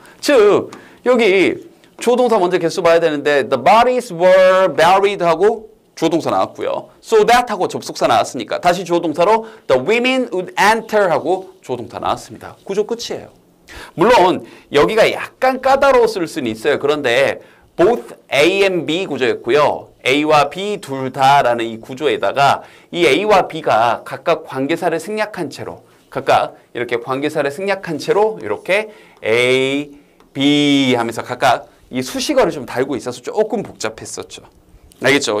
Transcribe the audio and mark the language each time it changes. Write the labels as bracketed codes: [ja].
[ko] 즉 여기 주어동사 먼저 개수 봐야 되는데 [en] the bodies were buried [ko] 하고 주어동사 나왔고요. [en] So that [ko] 하고 접속사 나왔으니까 다시 주어동사로 [en] the women would enter [ko] 하고 주어동사 나왔습니다. 구조 끝이에요. 물론 여기가 약간 까다로웠을 수는 있어요. 그런데 both A and B 구조였고요. A와 B 둘 다라는 이 구조에다가 이 A와 B가 각각 관계사를 생략한 채로 각각 이렇게 관계사를 생략한 채로 이렇게 A, B 하면서 각각 이 수식어를 좀 달고 있어서 조금 복잡했었죠. 알겠죠?